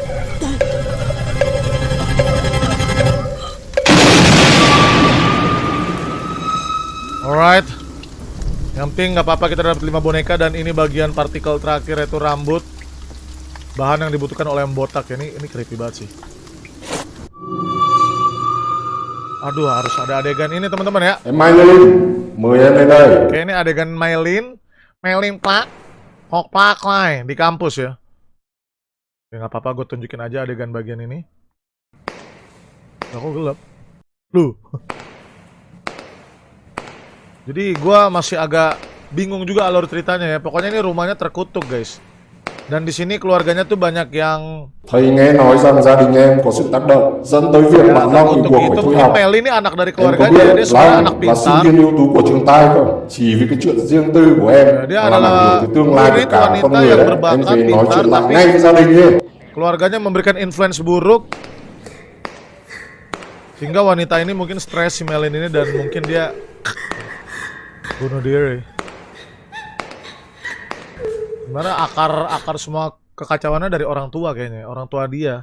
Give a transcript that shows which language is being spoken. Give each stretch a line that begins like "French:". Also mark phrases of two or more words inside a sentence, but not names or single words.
English: Alright.
Indonesian: Yang penting nggak apa-apa, kita dapat 5 boneka. Dan ini bagian partikel terakhir, yaitu rambut. Bahan yang dibutuhkan oleh Om Botak ya. Ini creepy banget sih. Aduh, harus ada adegan ini teman-teman ya. Mylin,
Vietnamese: mời em lên đây.
Indonesian: Oke, ini adegan Mylin Plak Hok Plak Lai di kampus ya. Ya nggak apa-apa, gue tunjukin aja adegan bagian ini. Kok gelap? Loh. Jadi gua masih agak bingung juga alur ceritanya ya. Pokoknya ini rumahnya terkutuk, guys. Dan di sini keluarganya tuh banyak yang
Vietnamese: Thầy nghe nói rằng gia đình em có sự tác động dẫn tới việc bạn Long bị
Indonesian: untuk
Vietnamese: buộc phải
Indonesian: itu.
Vietnamese: thôi
Indonesian: Mungkin
Vietnamese: học.
Indonesian: Meli ini anak dari
Vietnamese: Em có
Indonesian: keluarganya,
Vietnamese: biết
Indonesian: dia sebenarnya anak
Vietnamese: Long là sinh
Indonesian: pintar.
Vietnamese: viên ưu tú của trường Tai không? Chỉ vì cái chuyện riêng tư của em
Indonesian: Dia
Vietnamese: mà làm ảnh hưởng
Indonesian: adalah
Vietnamese: tới tương lai của
Indonesian: murid
Vietnamese: cả
Indonesian: wanita
Vietnamese: con người
Indonesian: yang
Vietnamese: đấy. Em
Indonesian: berbakat,
Vietnamese: phải nói
Indonesian: pintar,
Vietnamese: chuyện lại
Indonesian: tapi
Vietnamese: ngay với gia đình đi.
Indonesian: keluarganya memberikan influence buruk sehingga wanita ini mungkin stres si Melin ini dan mungkin dia bunuh diri. Gimana akar semua kekacauannya dari orang tua kayaknya, orang tua dia.